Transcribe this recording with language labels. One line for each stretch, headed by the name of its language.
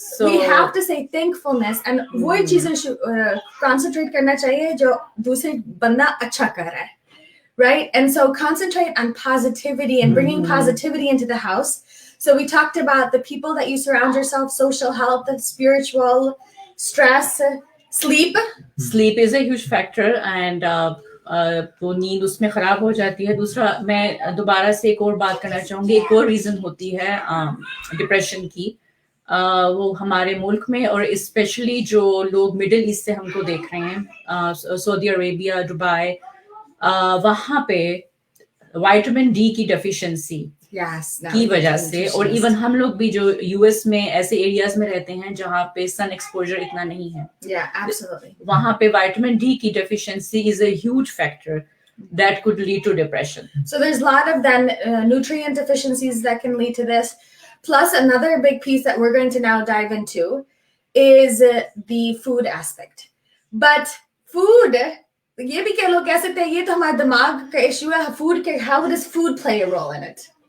English: We have to say thankfulness and
Urdu: وہ چیزیں concentrate کرنا چاہیے جو دوسرے بندہ اچھا کر رہا ہے.
English: Right? And so concentrate on positivity and bringing positivity into the house. So we talked about the people that you surround yourself, social health, spiritual, stress, sleep. Sleep is a huge factor and
Urdu: وہ نیند اس میں خراب ہو جاتی ہے. دوسرا میں دوبارہ سے ایک اور بات کرنا چاہوں گی, ایک اور ریزن ہوتی ہے ڈپریشن کی, وہ ہمارے ملک میں اور اسپیشلی جو لوگ مڈل ایسٹ سے ہم کو دیکھ رہے ہیں, سعودی عربیہ, دبئی, وہاں پہ وائٹامن ڈی کی ڈیفیشنسی کی وجہ سے, اور ایون ہم لوگ بھی جو یو ایس میں ایسے ایریاز میں رہتے ہیں جہاں پہ سن ایکسپوجر اتنا نہیں ہے, وہاں پہ وائٹامن ڈی کی deficiency is a huge factor
English: that could lead to depression. So there's a lot of then nutrient deficiencies that can lead to this. Plus another big piece that we're going to now dive into is the food aspect.
Urdu: But food, یہ بھی کہ لوگ کہہ سکتے ہیں یہ تو ہمارا دماغ کا ایشو ہے. فوڈ کے
English: how does food play a role in it?